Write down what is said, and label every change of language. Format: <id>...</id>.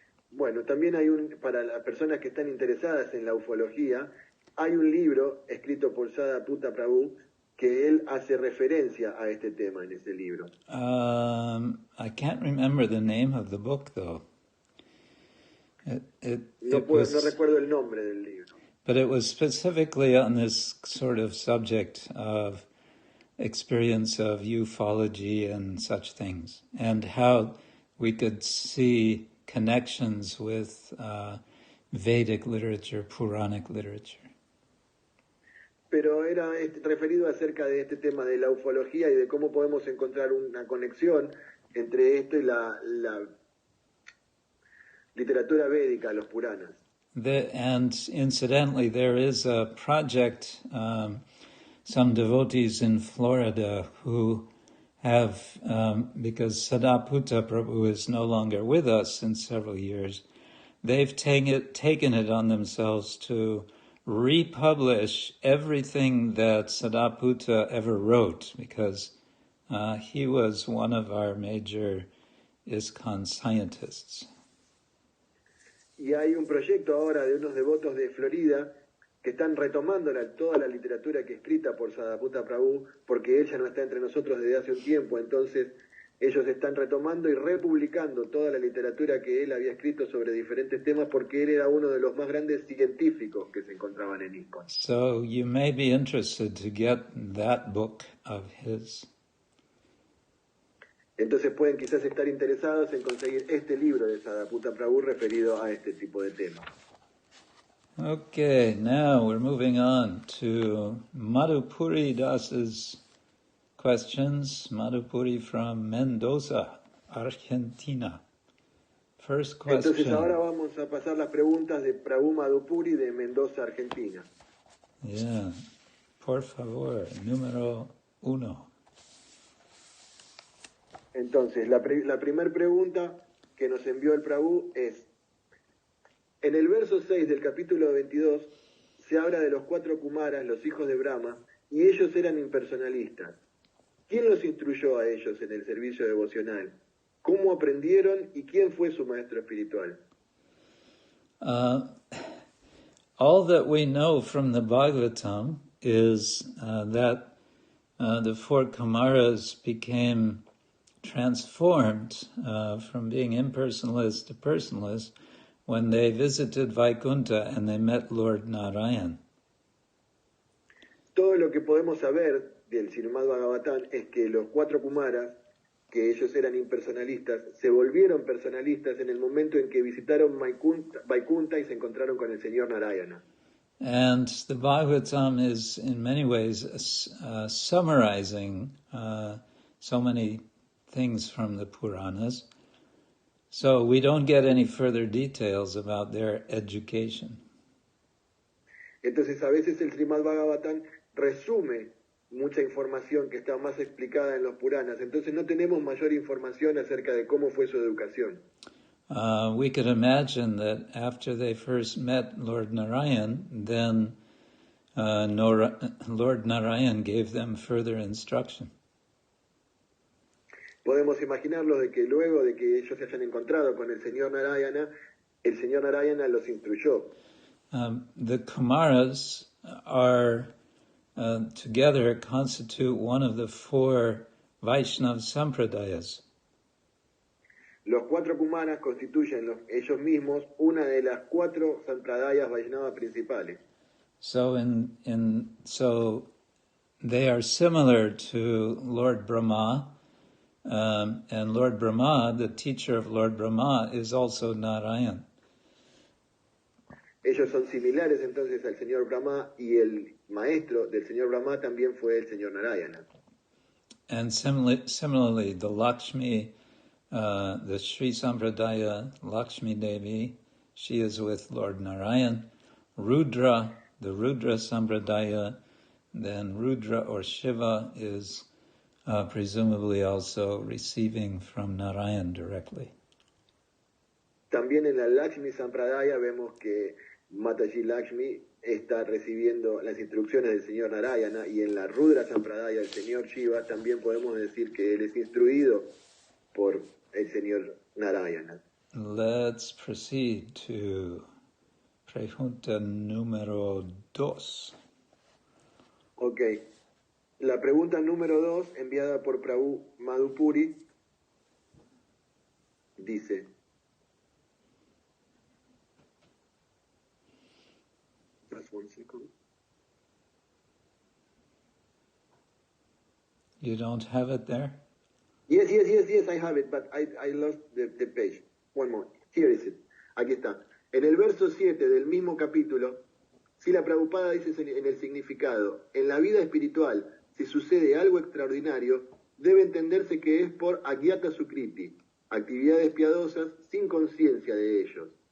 <es>Bueno, también hay para las personas que están interesadas en la ufología, hay un libro escrito por Sadaputta Prabhu que él hace referencia a este tema en ese libro.</es> <en>I can't remember the name of the book, though.</en> <es>No recuerdo el nombre del libro.</es> <en>But it was specifically on this sort of subject of experience of ufology and such things, and how we could see connections with Vedic literature, Puranic literature.</en> <es>Pero era referido acerca de este tema de la ufología y de cómo podemos encontrar una conexión entre esto y la literatura védica, los Puranas.</es> <en>And incidentally, there is a project, some devotees in Florida who have, because Sadaputta Prabhu is no longer with us in several years, they've taken it on themselves to republish everything that Sadaputta ever wrote, because he was one of our major ISKCON scientists.</en> <es>Y hay un proyecto ahora de unos devotos de Florida que están retomando toda la literatura que es escrita por Sadaputta Prabhu, porque él ya no está entre nosotros desde hace un tiempo, entonces ellos están retomando y republicando toda la literatura que él había escrito sobre diferentes temas, porque él era uno de los más grandes científicos que se encontraban en ISKCON.</es> <en>So you may be interested to get that book of his.</en> <es>Entonces pueden quizás estar interesados en conseguir este libro de Sadaputta Prabhu referido a este tipo de temas.</es> <en>Okay, now we're moving on to Madhupuri Das's questions. Madhupuri from Mendoza, Argentina. First question.</en> <es>Entonces ahora vamos a pasar las preguntas de Prabhu Madhupuri de Mendoza, Argentina. Yeah, por favor, número 1. Entonces, la primera pregunta que nos envió el Prabhu es, en el verso 6 del capítulo 22 se habla de los 4 Kumaras, los hijos de Brahma, y ellos eran impersonalistas. ¿Quién los instruyó a ellos en el servicio devocional? ¿Cómo aprendieron y quién fue su maestro espiritual?</es> <en>All that we know from the Bhagavatam is that the 4 Kumaras became transformed from being impersonalist to personalist when they visited Vaikuntha and they met Lord Narayan.</en> <es>Todo lo que podemos saber del Srimad-Bhagavatam es que los 4 Kumaras, que ellos eran impersonalistas, se volvieron personalistas en el momento en que visitaron Vaikuntha y se encontraron con el señor Narayana.</es> <en>And the Bhagavatam is in many ways summarizing so many things from the Puranas, so we don't get any further details about their education.</en> <es>Entonces a veces el Srimad-Bhagavatam resume mucha información que está más explicada en los Puranas, entonces no tenemos mayor información acerca de cómo fue su educación.</es> <en>We could imagine that after they first met Lord Narayan, then Lord Narayan gave them further instruction.</en> <es>Podemos imaginarlo de que luego de que ellos se hayan encontrado con el señor Narayana los instruyó.</es> <en>The Kumaras are together constitute one of the 4 Vaishnava Sampradayas.</en> <es>Los 4 Kumaras constituyen ellos mismos una de las 4 Sampradayas Vaishnava principales.</es> <en>So so they are similar to Lord Brahma. And Lord Brahma, the teacher of Lord Brahma, is also Narayan.</en> <es>ellos son similares entonces al señor Brahma, y el maestro del señor Brahma también fue el señor Narayana.</es> <en>And similarly, the Lakshmi, the Sri Sampradaya Lakshmi Devi, she is with Lord Narayan. Rudra, the Rudra Sampradaya, then Rudra or Shiva is presumably also receiving from Narayan directly.</en> <es>También en la Lakshmi Sampradaya vemos que Mataji Lakshmi está recibiendo las instrucciones del señor Narayana, y en la Rudra Sampradaya, el señor Shiva, también podemos decir que él es instruido por el señor Narayana.</es> <en>Let's proceed to</en> <es>pregunta número 2. Ok. La pregunta número 2, enviada por Prabhu Madhupuri, dice:</es> <en>Just 1 second. You don't have it there? Yes, I have it, but I lost the page. One more. Here is it.</en> <es>Aquí está. En el verso 7 del mismo capítulo, si la Prabhupada dice en el significado: en la vida espiritual, si sucede algo extraordinario, debe entenderse que es por agyata sukriti, actividades piadosas sin conciencia de ellos.</es>